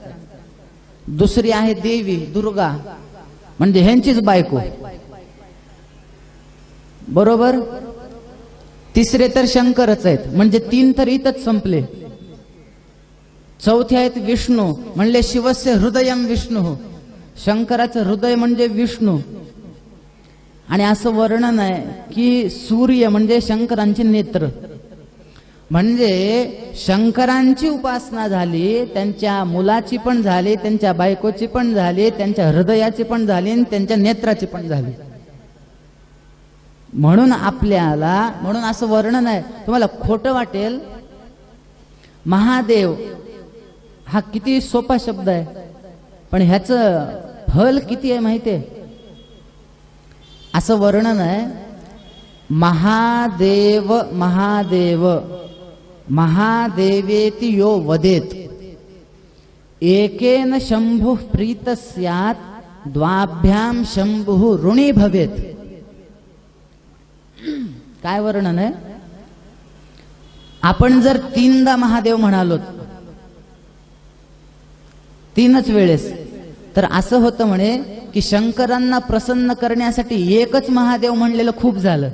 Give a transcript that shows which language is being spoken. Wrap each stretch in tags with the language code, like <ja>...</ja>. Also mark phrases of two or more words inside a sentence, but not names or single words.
<mr>दुसरी आहे देवी दुर्गा, म्हणजे ह्यांचीच बायको, बरोबर. तिसरे तर शंकरच आहेत, म्हणजे 3 तर इथंच संपले. चौथे आहेत विष्णू, म्हणले</mr> <sa>शिवस्य हृदयम विष्णू,</sa> <mr>शंकराचं हृदय म्हणजे विष्णू. आणि असं वर्णन आहे की सूर्य म्हणजे शंकरांचे नेत्र. म्हणजे शंकरांची उपासना झाली, त्यांच्या मुलाची पण झाली, त्यांच्या बायकोची पण झाली, त्यांच्या हृदयाची पण झाली आणि त्यांच्या नेत्राची पण झाली. म्हणून आपल्याला, म्हणून असं वर्णन आहे, तुम्हाला खोटं वाटेल, महादेव हा किती सोपा शब्द आहे, पण ह्याचं फल किती आहे माहितीये. असं वर्णन आहे,</mr> <sa>महादेव महादेव महादेवेति यो वदेत एकेन शंभु प्रीत स्यात् द्वाभ्याम शंभु ऋणी भवेत.</sa> <mr>काय वर्णन आहे. आपण जर 3दा महादेव म्हणालो, 3च वेळेस, तर असं होतं म्हणे की शंकरांना प्रसन्न करण्यासाठी एकच महादेव म्हणलेलं खूप झालं.</mr>